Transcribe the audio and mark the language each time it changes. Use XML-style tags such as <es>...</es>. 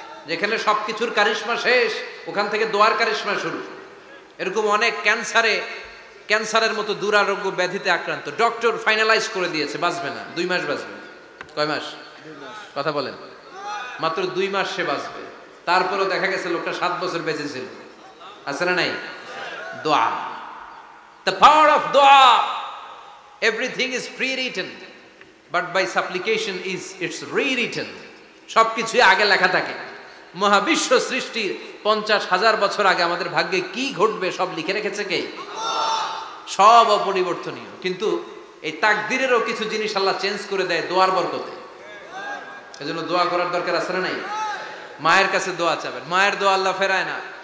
<bn>যেখানে সবকিছুর কারিশমা শেষ, ওখান থেকে দোয়ার কারিশমা শুরু। এরকম অনেক ক্যান্সারের মতো দুরারোগ্য ব্যাধিতে আক্রান্ত, ডক্টর ফাইনালাইজ করে দিয়েছে বাঁচবে না, 2 মাস বাঁচবে। কয় মাস? কথা বলেন। মাত্র 2 মাস সে বাঁচবে। তারপরেও দেখা গেছে লোকটা 7 বছর বেঁচে ছিল। আছে না নাই?</bn> <en>দোয়া, the power of dua. Everything is pre-written, but by supplication it's rewritten.</en> <bn>সবকিছুই আগে লেখা থাকে। মহাবিশ্ব সৃষ্টির 50,000 বছর আগে আমাদের ভাগ্যে কি ঘটবে সব লিখে রেখেছে কে? সব অপরিবর্তনীয়। কিন্তু এই তাকদিরেরও কিছু জিনিস আল্লাহ চেঞ্জ করে দেয় দোয়ার বরকতে। এজন্য দোয়া করার দরকার আছে না নাই? মায়ের কাছে দোয়া চাবেন, মায়ের দোয়া আল্লাহ ফেরায় না।</bn>